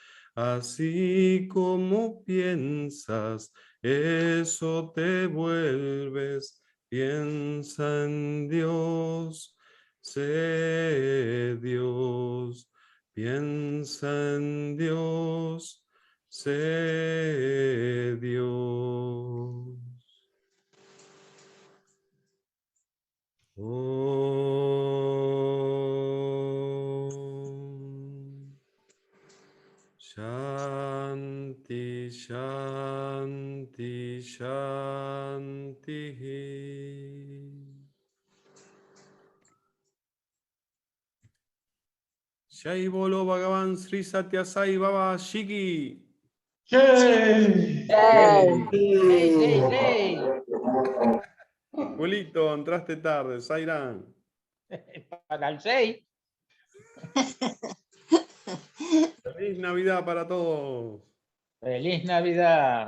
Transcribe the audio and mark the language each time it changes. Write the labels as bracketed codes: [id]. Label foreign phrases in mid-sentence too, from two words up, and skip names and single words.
[es] Así como piensas, eso te vuelves. Piensa en Dios, sé Dios. Piensa en Dios, sé Dios. [sa] Om. Shanti, Shanti, Shanti. [hi] Jai Bolo Bhagavan Sri Satya Sai Baba Shiki. [es] Julito, entraste tarde, Zairán. Para el 6. Feliz Navidad para todos. Feliz Navidad.